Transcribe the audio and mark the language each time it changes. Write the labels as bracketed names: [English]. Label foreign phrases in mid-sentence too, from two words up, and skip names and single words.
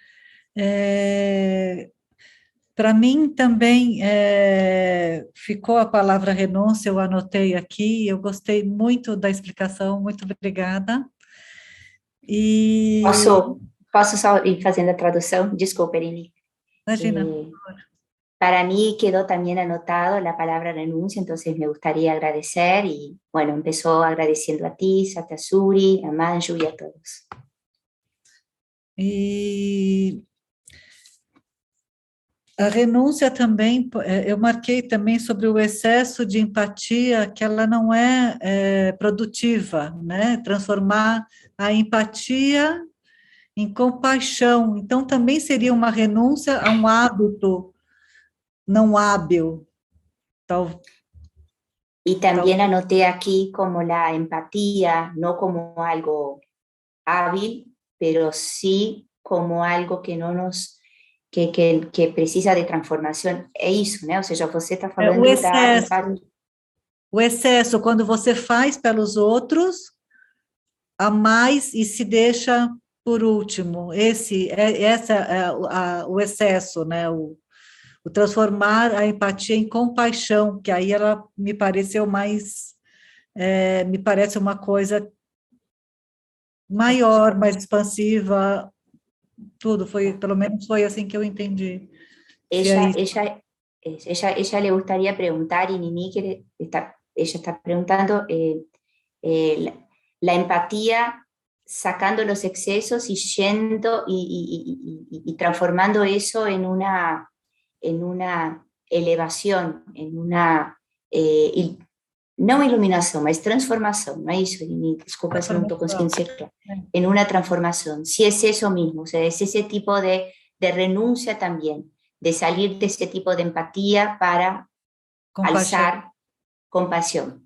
[Portuguese] Para mim também ficou a palavra renúncia, eu anotei aqui, eu gostei muito da explicação, muito obrigada. Posso só ir fazendo a tradução? Desculpa, Irene. Imagina. [Spanish] Para mí quedó también anotado la palabra renuncia, entonces me gustaría agradecer y bueno, empezó agradeciendo a ti, Satyasuri, a Manju y a todos. [Portuguese] E a renúncia também, eu marquei também sobre o excesso de empatia, que ela não é produtiva, né? Transformar a empatia em compaixão. Então, também seria uma renúncia a um hábito não hábil. [Spanish] Y también anoté aquí como la empatía, no como algo hábil, pero sí como algo que no nos que [Portuguese] precisa de transformação. É isso, né? Ou seja, você está falando da empatia. O excesso, quando você faz pelos outros, a mais e se deixa por último. Esse é o excesso, né? O transformar a empatia em compaixão, que aí ela me pareceu mais, me parece uma coisa maior, mais expansiva, tudo, pelo menos foi assim que eu entendi. [Spanish] Ella le gustaría preguntar, y Nini ella está preguntando, la empatía sacando los excesos y yendo y transformando eso en una elevación, en una, no iluminación, es transformación, no es eso, Nini, disculpa si no estoy consiguiendo ser claro, en una transformación, si es eso mismo, o sea, es ese tipo de renuncia también, de salir de ese tipo de empatía para alzar compasión.